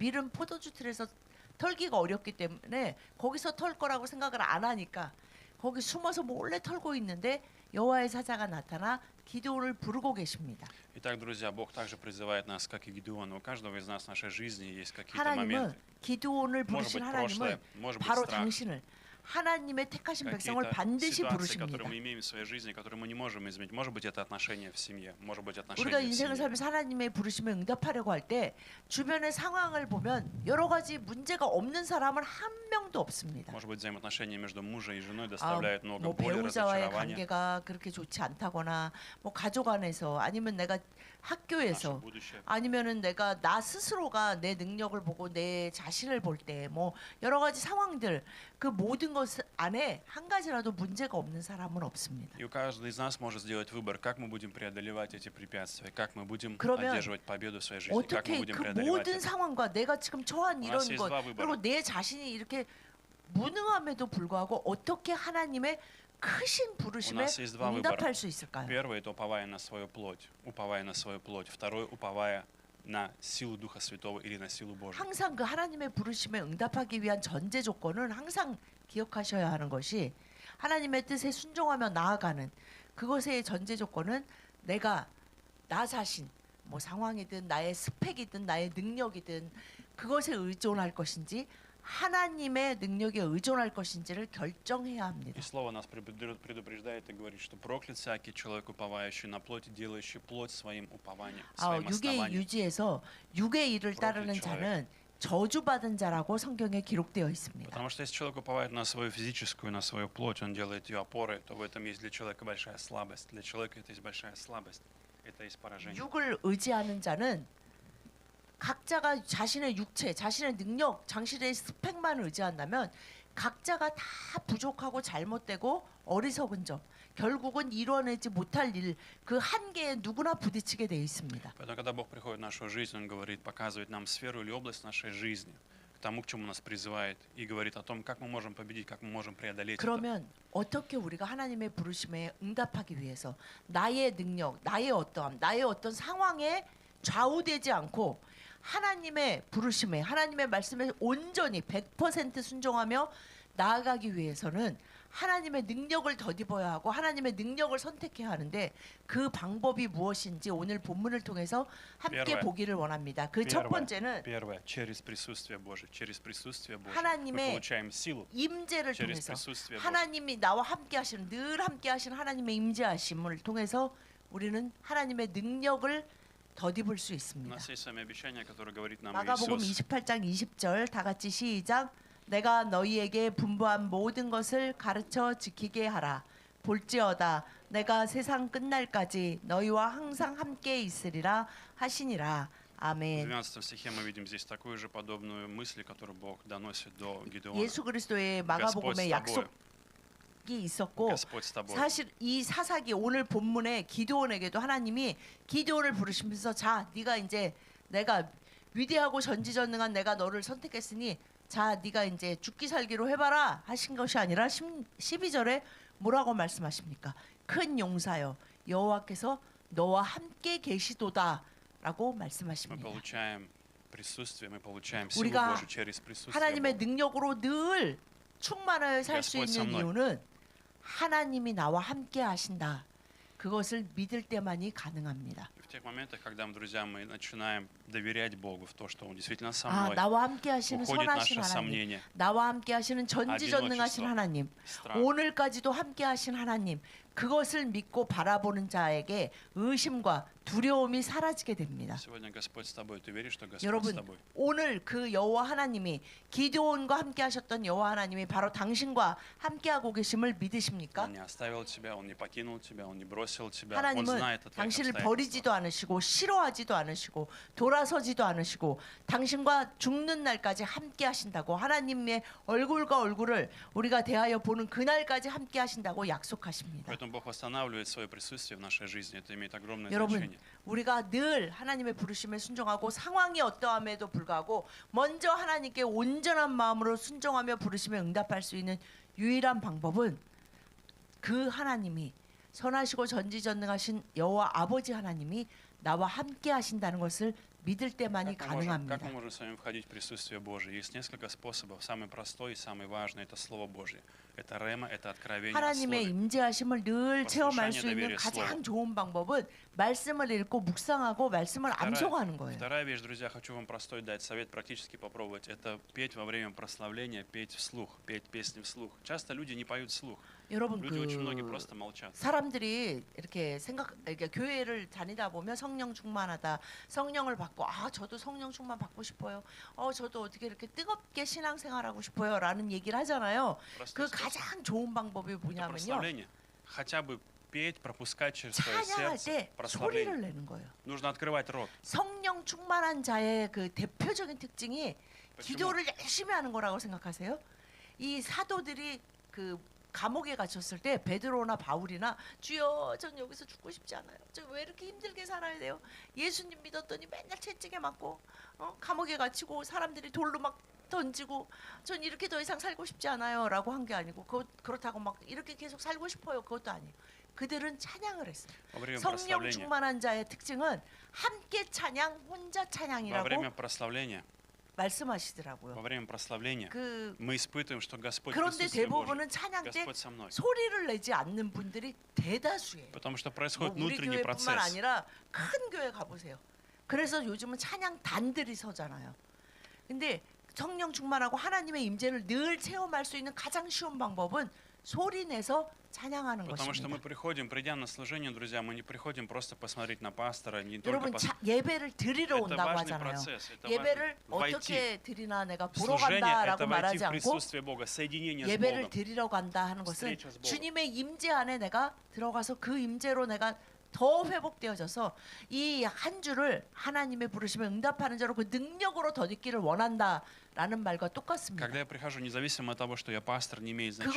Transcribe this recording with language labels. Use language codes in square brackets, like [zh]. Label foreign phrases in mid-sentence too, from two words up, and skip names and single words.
[ko] 밀은 포도주 틀에서 털기가 어렵기 때문에 거기서 털 거라고 생각을 안 하니까 거기 숨어서 몰래 털고 있는데 여호와의 사자가 나타나 기드온을 부르고 계십니다. [ru] Итак, друзья, Бог также призывает нас, как и Гидеона. У каждого из нас в нашей жизни есть какие-то [ko] 하나님은 [ru] моменты. [ko] 기드온을 [ru] Может [ko] 부르신 [ru] быть, [ko] 하나님은 [ru] прошлое, может быть, [ko] 바로 [ru] страх. [ko] 당신을 하나님의 택하신 백성을 [ru] Какие-то [ko] 반드시 [ru] ситуации, [ko] 부르십니다. [ru] которые мы имеем в своей жизни, которые мы не можем изменить. Может быть, это отношения в семье, может быть, [ko] 우리가 [ru] отношения в [ko] 인생을 [ru] семье. [ko] 살면서 하나님의 부르심에 응답하려고 할 때 주변의 상황을 보면 여러 가지 문제가 없는 사람은 한 명도 없습니다. [ru] Может быть, взаимоотношения между мужем и женой доставляют много [ko] 뭐 [ru] боли, [ko] 배우자와의 [ru] разочарования. [ko] 관계가 그렇게 좋지 않다거나 뭐 가족 안에서 아니면 내가 [ru] Наше [ko] 학교에서 [ru] будущее. [ko] 아니면은 내가 나 스스로가 내 능력을 보고 내 자신을 볼 때 뭐 여러 가지 상황들 그 모든 것 안에 한 가지라도 문제가 없는 사람은 없습니다. [ru] И у каждого из нас может сделать выбор, как мы будем преодолевать эти препятствия, как мы будем [ko] 그러면 [ru] одерживать победу в своей жизни, как мы [ko] 어떻게 [ru] будем [ko] 그 [ru] преодолевать [ko] 모든 [ru] это. [ko] 상황과 내가 지금 처한 이런 [ru] есть [ko] 것 [ru] два выбора. [ko] 그리고 내 자신이 이렇게 무능함에도 불구하고 어떻게 하나님의 크신 부르심에 [ru] нас есть два [ko] 응답할 [ru] выбора. [ko] 수 있을까요? [ru] Первый – это уповая на свою плоть, уповая на свою плоть. Второй – уповая на силу Духа Святого или на силу Божию. [ko] 항상 그 하나님의 부르심에 응답하기 위한 전제 조건은 항상 기억하셔야 하는 것이 하나님의 뜻에 순종하며 나아가는 그것의 전제 조건은 내가 나 자신 뭐 상황이든 나의 스펙이든 나의 능력이든 그것에 의존할 것인지 하나님의 능력에 의존할 것인지를 결정해야 합니다. [ru] И Слово нас предупреждает и говорит, что проклят всякий человек, уповающий на плоть, делающий плоть своим упованием, своим [ko] 육의 [ru] основанием. [ko] 유지에서 육의 일을 따르는 [ru] Проклят [ko] 자는 저주받은 자라고 성경에 기록되어 있습니다. [ru] Потому что если человек уповает на свою физическую, на свою плоть, он делает ее опорой, то в этом есть для человека большая слабость. Для человека это есть большая слабость. Это есть поражение. [ko] 육을 의지하는 자는 각자가 자신의 육체, 자신의 능력, 자신의 스펙만 의지한다면 각자가 다 부족하고 잘못되고 어리석은 점, 결국은 이뤄내지 못할 일, 그 한계에 누구나 부딪히게 돼 있습니다. [ru] Поэтому, когда Бог приходит в нашу жизнь, Он говорит, показывает нам сферу или область нашей жизни, к тому, к чему нас призывает, и говорит о том, как мы можем победить, как мы можем преодолеть это. [ko] 그러면 어떻게 우리가 하나님의 부르심에 응답하기 위해서 나의 능력, 나의 어떠함, 나의 어떤 상황에 좌우되지 않고 하나님의 부르심에, 하나님의 말씀에 온전히 100% 순종하며 나아가기 위해서는 하나님의 능력을 덧입어야 하고 하나님의 능력을 선택해야 하는데 그 방법이 무엇인지 오늘 본문을 통해서 함께 [ru] Первое. [ko] 보기를 원합니다. 그 첫 [ru] Первое, [ko] 번째는 [ru] первое, через присутствие Божие. Через присутствие Божие мы [ko] 하나님의 [ru] получаем силу. [ko] 임재를 [ru] через [ko] 통해서 [ru] присутствие Божие. [ko] 하나님이 나와 함께 하시는 늘 함께 하시는 하나님의 임재하심을 통해서 우리는 하나님의 능력을 덧입을 수 [ru] У [ko] 있습니다. [ru] нас есть с вами обещание, которое говорит нам [ko] 마가복음 [ru] Иисус. [ko] 28장 20절 다 같이 시작. 내가 너희에게 분부한 모든 것을 가르쳐 지키게 하라. 볼지어다 내가 세상 끝날까지 너희와 항상 함께 있으리라 하시니라. [ru] В [ko] 아멘. [ru] 12 стихе мы видим здесь такую же подобную мысль, которую Бог доносит до Гедеона. [ko] 예수 그리스도의 [ru] Господь [ko] 마가복음의 [ru] с тобою. [ko] 약속이 있었고 [ru] Господь с тобой. [ko] 사실 이 사사기 오늘 본문에 기드온에게도 하나님이 기드온을 부르시면서 자 네가 이제 내가 위대하고 전지전능한 내가 너를 선택했으니 자 네가 이제 죽기 살기로 해봐라 하신 것이 아니라 12절에 뭐라고 말씀하십니까? 큰 용사여 여호와께서 너와 함께 계시도다라고 [ru] Мы [ko] 말씀하십니다. [ru] получаем присутствие, мы получаем силу [ko] 우리가 [ru] Божию через присутствие [ko] 하나님의 [ru] Бога. [ko] 능력으로 늘 충만하여 살 수 [ru] Господь со [ko] 있는 [ru] мной. [ko] 이유는 하나님이 나와 함께 하신다. 그것을 믿을 때만이 가능합니다. [ru] И в тех моментах, когда, друзья, мы начинаем доверять Богу в то, что Он действительно со [ko] 아, [ru] мной, [ko] 나와 함께 하시는 [ru] уходит [ko] 선하신 [ru] наше [ko] 하나님, [ru] сомнение, [ko] 나와 함께 하시는 전지전능하신 [ru] одиночество, [ko] 하나님, [ru] страх. [ko] 오늘까지도 함께 하신 하나님, 그것을 믿고 바라보는 자에게 의심과 두려움이 사라지게 됩니다. [ru] Сегодня Господь с тобой. Ты веришь, что Господь с [ko] 여러분, [ru] тобой? [ko] 오늘 그 여호와 하나님이 기드온과 함께 하셨던 여호와 하나님이 바로 당신과 함께 하고 계심을 믿으십니까? [ru] Он не оставил тебя, Он не покинул тебя, Он не бросил тебя. Он [ko] 하나님은 [ru] знает о твоих [ko] 당신을 [ru] обстоятельствах. [ko] 버리지도 않으시고 싫어하지도 않으시고 돌아서지도 않으시고 당신과 죽는 날까지 함께 하신다고 하나님의 얼굴과 얼굴을 우리가 대하여 보는 그날까지 함께 하신다고 약속하십니다. [ru] Поэтому Бог восстанавливает свое присутствие в нашей жизни. Это имеет огромное [ko] 여러분, [ru] значение. [ko] 우리가 늘 하나님의 부르심에 순종하고 상황이 어떠함에도 불구하고 먼저 하나님께 온전한 마음으로 순종하며 부르심에 응답할 수 있는 유일한 방법은 그 하나님이 선하시고 전지전능하신 여호와 아버지 하나님이 나와 함께 하신다는 것을 믿을 때만이 [ru] Как мы [ko] 가능합니다. [ru] можем с вами входить в присутствие Божие? Есть несколько способов. Самый простой и самый важный – это Слово Божье. Это рема, это откровение о [ko] 하나님의 [ru] Слове. [ko] 임재하심을 늘 체험할 수 있는 [ru] доверие [ko] 가장 [ru] слову. [ko] 좋은 방법은 말씀을 읽고 묵상하고 말씀을 암송하는 거예요. [ru] Вторая вещь, друзья, хочу вам простой дать совет, практически попробовать. Это петь во время прославления, петь вслух, петь песни вслух. Часто люди не поют вслух. [ko] 여러분 [ru] Люди очень многие [ko] 그 [ru] просто молчат. [ko] 사람들이 이렇게 이렇게 교회를 다니다 보면 성령 충만하다, 성령을 받고 아 저도 성령 충만 받고 싶어요. 저도 어떻게 이렇게 뜨겁게 신앙생활하고 싶어요라는 얘기를 하잖아요. [ru] Простой [ko] 그 [ru] способ. [ko] 가장 좋은 방법이 [ru] Это [ko] 뭐냐면요. [ru] прославление. Хотя бы петь, пропускать через свое [ko] 찬양할 [ru] сердце [ko] 때 소리를 [ru] прославление. [ko] 내는 거예요. [ru] Нужно открывать рот. [ko] 성령 충만한 자의 그 대표적인 특징이 [ru] почему? [ko] 기도를 열심히 하는 거라고 생각하세요? 이 사도들이 그 감옥에 갇혔을 때 베드로나 바울이나 주여 전 여기서 죽고 싶지 않아요. 저 왜 이렇게 힘들게 살아야 돼요? 예수님 믿었더니 맨날 채찍에 맞고 감옥에 갇히고 사람들이 돌로 막 던지고 전 이렇게 더 이상 살고 싶지 않아요라고 한 게 아니고 그렇다고 막 이렇게 계속 살고 싶어요. 그것도 아니에요. 그들은 찬양을 했어요. [ru] Во время [ko] 성령 [ru] прославления. [ko] 충만한 자의 특징은 함께 찬양, 혼자 [ru] Во [ko] 찬양이라고 [ru] время прославления. [ko] 말씀하시더라고요. [ru] Во время прославления [ko] 그 [ru] мы испытываем, что Господь [ko] 그런데 [ru] присутствие Божие. [ko] 대부분은 찬양 때 [ru] Господь со мной. [ko] 소리를 내지 않는 분들이 대다수예요. [ru] Потому что [ko] 뭐 [ru] происходит [ko] 우리 [ru] внутренний [ko] 교회뿐만 [ru] процесс. [ko] 아니라 큰 교회 가보세요. 그래서 요즘은 찬양 단들이 서잖아요. 근데 성령 충만하고 하나님의 임재를 늘 체험할 수 있는 가장 쉬운 방법은 소리 내서 찬양하는 [ru] Потому что мы [ko] 것입니다. [ru] приходим, придя на служение, друзья, мы не приходим просто посмотреть на пастора, не только [ko] 여러분 [ru] посмотреть. [ko] 예배를 드리러 [ru] Это [ko] 온다고 [ru] важный [ko] 하잖아요. [ru] процесс. Это [ko] 예배를 [ru] важно войти. [ko] 어떻게 드리나 내가 보러 [ru] Служение – [ko] 간다라고 [ru] это войти [ko] 말하지 [ru] в [ko] 않고 [ru] присутствие Бога, соединение с [ko] 예배를 [ru] Богом. [ko] 드리러 간다 하는 것은 [ru] Встреча с Богом. [ko] 주님의 임재 안에 내가 들어가서 그 임재로 내가 더 회복되어져서 이 한 주를 하나님의 부르심에 응답하는 자로 그 능력으로 덧입기를 원한다라는 말과 똑같습니다. [ru] Когда я прихожу, независимо от того, что я пастор, не имеет значения.